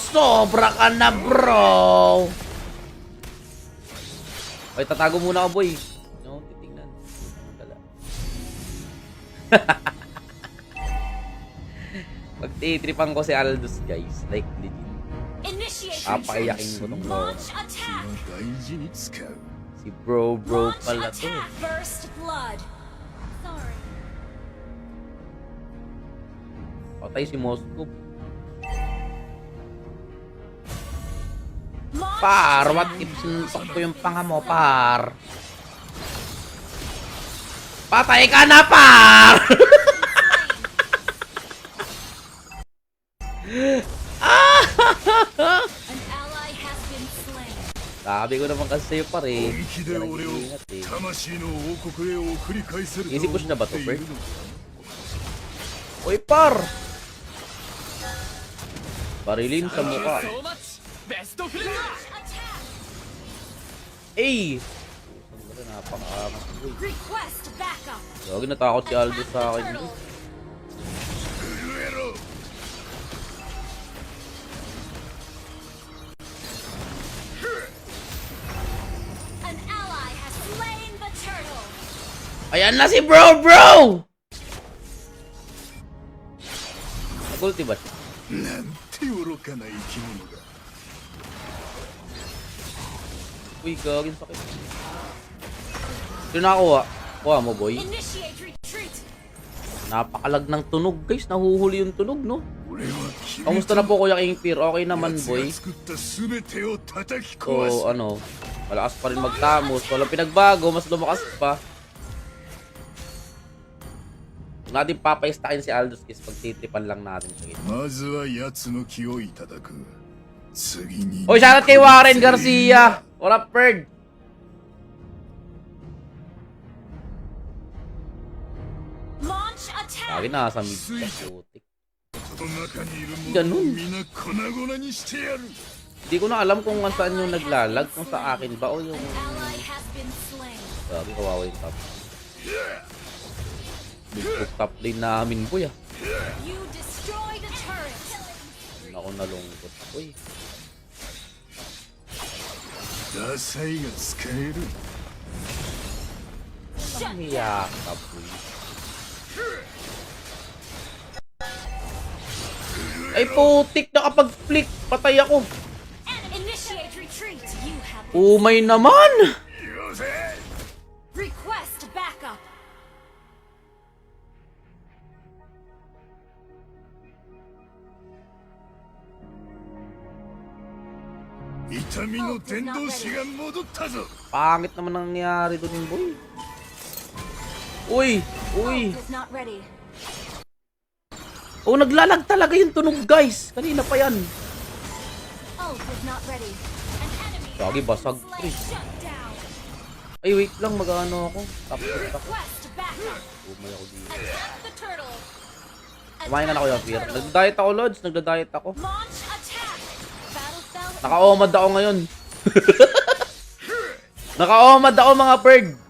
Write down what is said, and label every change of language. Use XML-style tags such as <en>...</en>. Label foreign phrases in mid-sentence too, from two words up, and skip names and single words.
<tl>Sobra ka na, bro! Ay, tatago muna ako, boy. No, titingnan. Dala. Pagtitripan ko si Aldous, guys.</tl> <en>Like, legit. Initiate</en> <tl>Papaiyakin</tl> <en>retreat.</en> <tl>ko tong bro.</tl> <en>Launch attack.</en> <ja>大事に使う</ja> <tl>Si bro</tl> <en>Launch</en> <tl>pala to.</tl> <en>attack. First blood. Sorry.</en> <tl>Patay si Moscow.</tl> <en>Launch</en> <tl>Par,</tl> <en>attack. what if</en> <tl>sinuntok ko yung panga mo, par? Patay ka na, par!</tl> <en>An ally has been slain.</en> <tl>Sabi ko naman kasi sa'yo, par eh.</tl> <ja>本気で俺を</ja> <tl>Ingat eh.</tl> <ja>魂の王国へ送り返せると</ja> <tl>Easy push na ba to,</tl> <ja>思っている</ja> <tl>Bert?</tl> <ja>のか</ja> <tl>Uy, par! Barilin sa mukha. Ay! Napaka-amas ko eh.</tl> <en>Request backup.</en> <tl>Gagi, natakot si Aldous sa akin.</tl> <en>Turtle.</en> <ja>震えろ</ja> <en>An ally has slain the turtle.</en> <tl>Ayan na si bro! Nag-ulti ba siya?</tl> <ja>なんて愚かな生き物だ</ja> <tl>Uy, gagin sakit. Ito nakakuha. Kuha mo, boy.</tl> <en>Initiate retreat.</en> <tl>Napakalag ng tunog, guys. Nahuhuli yung tunog, no?</tl> <ja>俺は君</ja> <tl>Kamusta na po, Kuya King Fear? Okay naman,</tl> <ja>奴</ja> <tl>boy.</tl> <ja>が作った全てを叩き壊す</ja> <tl>So, ano, malakas pa rin magtamos. Walang pinagbago, mas lumakas pa. Kung natin papaistakin si Aldous, guys, pagtitripan lang natin siya.</tl> <ja>まずは奴の気をいただく次に</ja> <tl>Hoy, shoutout kay Warren Garcia!</tl> <en>What up, Ferg? Launch attack.</en> <tl>Lagi nasa mid ka, putik.</tl> <ja>この中にいる者</ja> <tl>Ganun.</tl> <ja>を皆粉々にしてやる</ja> <tl>Hindi ko na alam kung saan yung naglalag. Kung sa akin ba o yung...</tl> <en>Ally has been slain.</en> <tl>Sabi, kawawa yung top.</tl> <en>Big top lane</en> <tl>namin, boy, ah.</tl> <en>You destroyed a turret.</en> <tl>Ako nalungkot. Uy,</tl> <ja>ダサいが使える</ja> <en>Shut down.</en> <tl>umiyak ka, boy. Ay, putik, nakapag-flick. Patay ako.</tl> <en>Initiate retreat. You have been</en> <tl>Umay naman.</tl> <ja>よせ</ja> <en>request backup.</en> <ja>「痛みの伝道師が戻ったぞ</ja> <tl>Pangit naman ang nangyari doon yung boy. Uy, uy.</tl> <en>Ult is not ready.</en> <tl>Oh, naglalag talaga yung tunog, guys. Kanina pa yan.</tl> <en>Ult is not ready. An enemy</en> <tl>Gagi,</tl> <en>has</en> <tl>basag,</tl> <en>been</en> <tl>pre.</tl> <en>slain. Shut down.</en> <tl>Ay, wait lang. Mag-ano ako. Tapos ako.</tl> <en>Request backup.</en> <tl>Umay ako dito.</tl> <en>Attack the turtle.</en> <tl>Kumain ka na ako yung fear. Nagda-diet ako, Lods. Nagda-diet ako.</tl> <en>Launch attack. Battle cell.</en> <tl>Naka-omad ako ngayon. Naka-omad ako, mga bird.</tl>